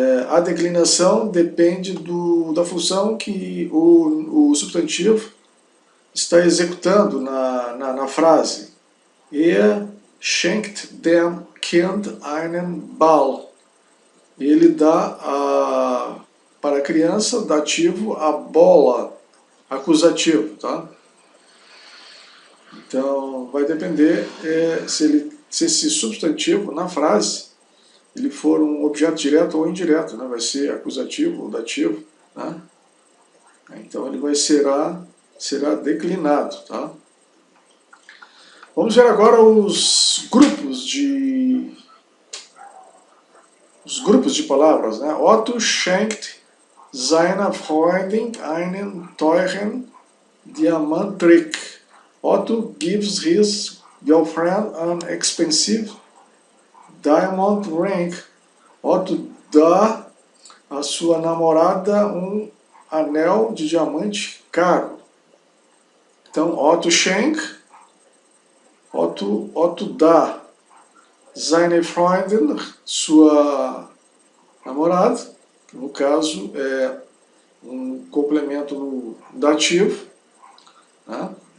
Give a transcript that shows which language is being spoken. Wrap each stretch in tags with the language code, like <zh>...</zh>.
<pt>A declinação depende da função que o substantivo está executando na frase.</pt> <de>Er schenkt dem Kind einen Ball.</de> <pt>Ele dá para a criança, dativo, a bola, acusativo. Tá? Então, vai depender se esse substantivo, na frase, ele for um objeto direto ou indireto, né? Vai ser acusativo ou dativo. Né? Então, ele será declinado. Tá? Vamos ver agora os grupos de palavras. Né?</pt> <de>Otto schenkt seiner Freundin einen teuren Diamantring.</de> <en>Otto gives his girlfriend an expensive diamond ring.</en> <pt>Otto dá à sua namorada um anel de diamante caro. Então, Otto schenkt, Otto dá.</pt> <de>Seine Freundin,</de> <pt>sua namorada, que no caso é um complemento no dativo, né?</pt>